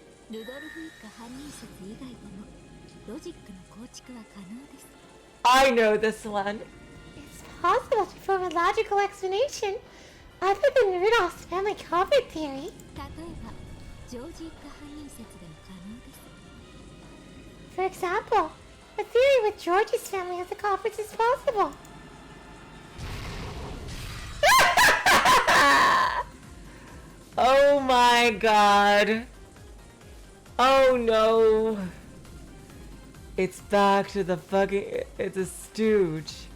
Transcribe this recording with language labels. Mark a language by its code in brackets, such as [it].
[ja] ルドルフ一家犯人説以外でもロジックの構築は可能です [en] I know this one. It's possible to form a logical explanation other than Rudolph's family culprit theory. [ja] 例えばジョージ一家犯人説でも可能です [en] For example, a theory with George's family as the culprits is possible. Oh my god. Oh no. It's back to the fucking... It's a stooge.